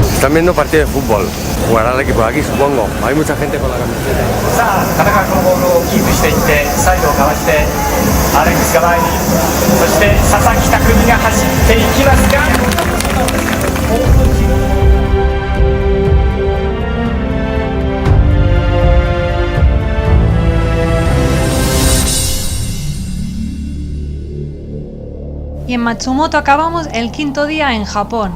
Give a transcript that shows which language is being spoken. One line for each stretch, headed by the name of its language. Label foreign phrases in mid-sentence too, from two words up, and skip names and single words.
Spanish: Están viendo partido de fútbol. Jugará el equipo de aquí, supongo. Hay mucha gente con la camiseta.
Japanese: さあ田中がこのボールをキープしていってサイドをかわしてアレックスが前にそして佐々木匠が走っていきますが
Spanish: Y en Matsumoto acabamos el quinto día en Japón.